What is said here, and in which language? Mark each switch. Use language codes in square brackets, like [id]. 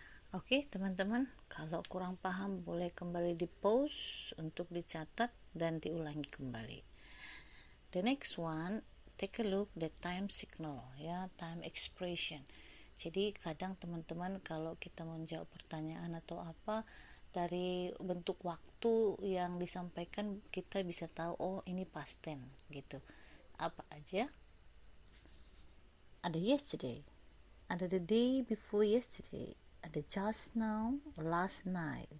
[id] Oke teman-teman, kalau kurang paham boleh kembali di pause untuk dicatat dan diulangi kembali. [en] The next one, take a look the time signal ya, time expression. [id] Jadi kadang teman-teman kalau kita menjawab pertanyaan atau apa, dari bentuk waktu yang disampaikan kita bisa tahu, oh ini past tense gitu. Apa aja? Ada yesterday, ada the day before yesterday, ada just now, last night.